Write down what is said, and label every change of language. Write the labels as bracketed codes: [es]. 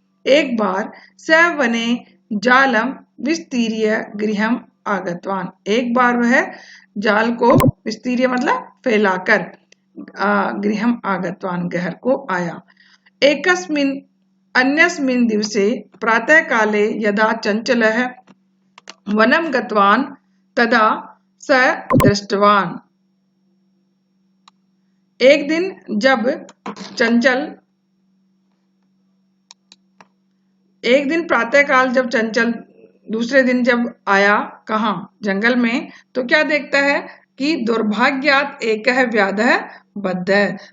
[sa] एक बार स वने जालम विस्तीर्य गृहम आगतवान। [hi] एक बार वह जाल को विस्तीर्य मतलब फैलाकर [sa] गृहम आगतवान [hi] घर को आया। [sa] एकस्मिन् अन्यस्मिन् दिवसे प्रातः काले यदा चंचलः वनम गतवान तदा स दृष्टवान। [hi] एक दिन प्रातःकाल जब चंचल दूसरे दिन जब आया कहाँ जंगल में, तो क्या देखता है कि [sa] दुर्भाग्यात एकः व्याधः बद्धः।